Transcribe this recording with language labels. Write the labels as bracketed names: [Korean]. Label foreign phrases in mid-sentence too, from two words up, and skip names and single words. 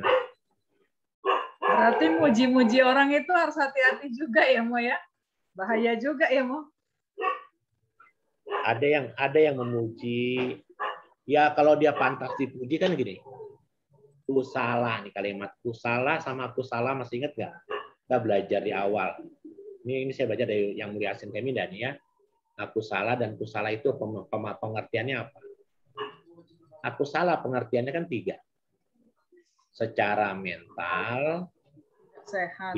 [Indonesian] Berarti muji-muji orang itu harus hati-hati juga ya, Mo ya? Bahaya juga ya, Mo? Ada yang memuji. Ya kalau dia pantas dipuji kan gini. Kusala nih kalimat kusala sama kusala masih ingat nggak? Kita belajar di awal. Ini saya baca dari Yang Mulia Asin Keminda nih ya. Akusala dan kusala itu pengertiannya apa? Akusala pengertiannya kan 3. Secara mental Sehat.